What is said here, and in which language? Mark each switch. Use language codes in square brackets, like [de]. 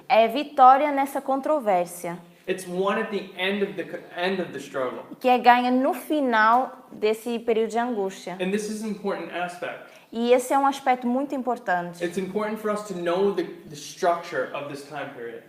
[pt] é vitória nessa controvérsia, [en] It's won at the end of the struggle. [pt] que é ganha no final desse período de angústia. [en] And this is an important aspect. [pt] E esse é um aspecto muito importante. [en] It's important for us to know the structure of this time period.